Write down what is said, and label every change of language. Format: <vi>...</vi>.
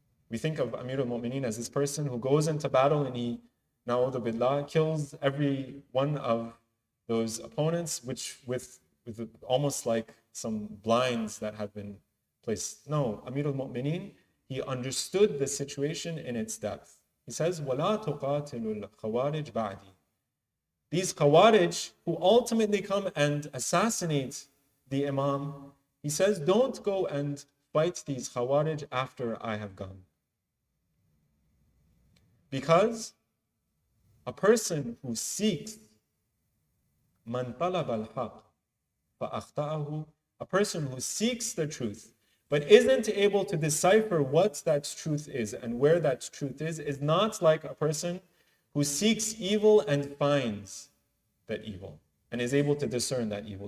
<en>We think of Amir al-Mu'mineen as this person who goes into battle and he, na'udhu billah, kills every one of those opponents, which with almost like some blinds that have been placed. No, Amir al-Mu'mineen, he understood the situation in its depth.</en> <ar>He says, وَلَا تُقَاتِلُ الْخَوَارِجِ بَعْدِي.</ar> <en>These Khawarij who ultimately come and assassinate the Imam, he says, don't go and fight these Khawarij after I have gone. Because a person who seeks</en> <ar>man talab al-haq fa-akhta'ahu,</ar> <en>a person who seeks the truth but isn't able to decipher what that truth is and where that truth is not like a person who seeks evil and finds that evil and is able to discern that evil.</en>